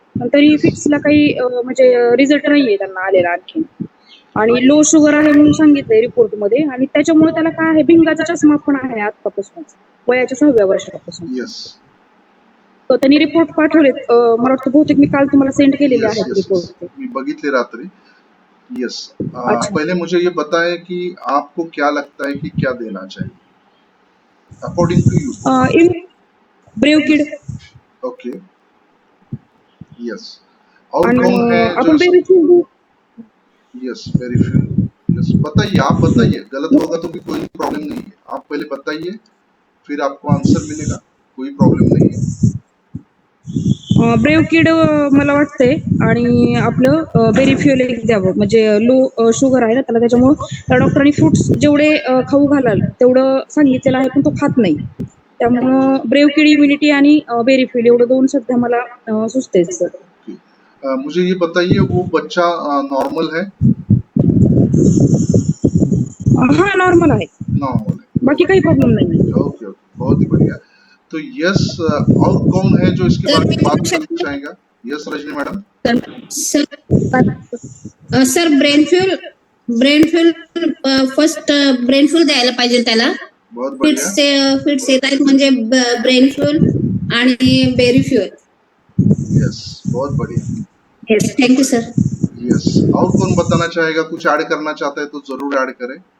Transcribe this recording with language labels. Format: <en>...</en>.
<mr>पण तरी फिट्सला काही म्हणजे रिझल्ट नाहीये त्यांना आलेला आणखी. आणि लो शुगर आहे म्हणून सांगितलंय रिपोर्टमध्ये, आणि त्याच्यामुळे त्याला काय आहे, भिंगाचा चष्मा पण आहे आतापासूनच, वयाच्या 6व्या वर्षापासून.</mr> <en>yes</en> <mr>तर त्यांनी रिपोर्ट पाठवलेत, मला वाटतं बहुतेक मी काल तुम्हाला सेंड केलेले</mr> <en>yes</en> <mr>आहेत</mr> <en>Yes, report.</en> <mr>मी बघितले रात्री। यस,</mr> <hi>अच्छा. पहले मुझे ये बताएं कि आपको क्या लगता है कि क्या देना चाहिए</hi> <en>According to you. Brave kid okay, yes. और</en> <mr>आणि</mr> <hi>कौन है जो</hi> <mr>आपण बेरीफ्यूल.</mr> <en>Yes, very few.</en> <hi>यस, बताइए, आप बताइए, गलत होगा तो भी कोई प्रॉब्लम नहीं है, आप पहले बताइए, फिर आपको आंसर मिलेगा, कोई प्रॉब्लम नहीं है।</hi> <mr>ब्रेवकिड मला वाटतंय, आणि आपलं बेरीफ्युल एक द्यावं, म्हणजे लो शुगर आहे ना त्याला, त्याच्यामुळं त्या डॉक्टरांनी फ्रुट्स जेवढे खाऊ घालाल तेवढं सांगितलेलं आहे, पण तो खात नाही. त्यामुळं ब्रेवकिड इम्युनिटी आणि बेरीफ्युल एवढं 2 सध्या मला सुचते सर.</mr> <hi>मुझे ये बताइए, वो बच्चा नॉर्मल है?</hi> <mr>हा नॉर्मल आहे,</mr> <hi>नॉर्मल है,</hi> <mr>बाकी काही प्रॉब्लेम नाही.</mr> <hi>ओके ओके, बहुत ही बढ़िया। तो यस, और कौन है जो इसके बारे में बात करना चाहेगा?</hi> <en>Yes Rajni madam.</en> <mr>Sir brain fuel first brain fuel द्यायला पाहिजे त्याला.</mr> <hi>बहुत बढ़िया,</hi> <mr>फिट्स येत आहेत म्हणजे ब्रेन फ्यूल आणि बेरी फ्यूल.</mr> <hi>यस, बहुत बढ़िया।</hi> <en>Yes, thank you sir.</en> <hi>यस, और कौन बताना चाहेगा, कुछ ऐड करना चाहता है तो जरूर ऐड करें।</hi>